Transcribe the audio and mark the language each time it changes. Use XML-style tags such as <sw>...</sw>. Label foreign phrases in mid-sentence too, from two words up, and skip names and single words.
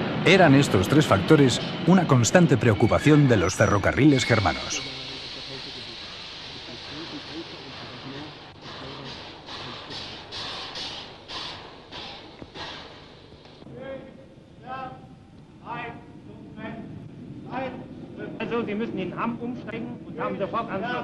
<es>Eran estos tres factores una constante preocupación de los ferrocarriles germanos.</es> <de>Also, Sie müssen in Hamm umsteigen und haben sofort Anschluss.</de>